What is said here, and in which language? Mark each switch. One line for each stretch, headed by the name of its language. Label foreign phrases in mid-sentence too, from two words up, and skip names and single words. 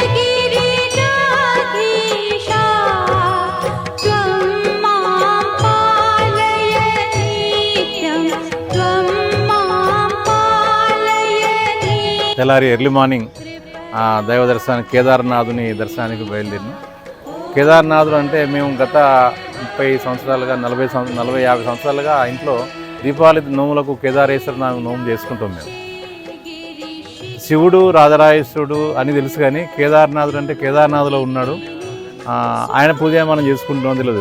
Sanskrit: गिरिजाधीशा त्वं मां पालय नित्यं त्वं मां पालय नित्यं.
Telugu: తెల్లారి
English: early morning
Telugu: దైవ దర్శనానికి, కేదార్నాథుని దర్శనానికి బయలుదేరినాం. కేదార్నాథుడు అంటే మేము గత 30 సంవత్సరాలుగా 40-50 సంవత్సరాలుగా ఇంట్లో దీపావళి నోములకు కేదారేశ్వర నోము చేసుకుంటాం. మేము శివుడు రాజరాజేశ్వరుడు అని తెలుసు, కానీ కేదార్నాథుడు అంటే కేదార్నాథ్లో ఉన్నాడు, ఆయన పూజ మనం చేసుకుంటాం తెలియదు.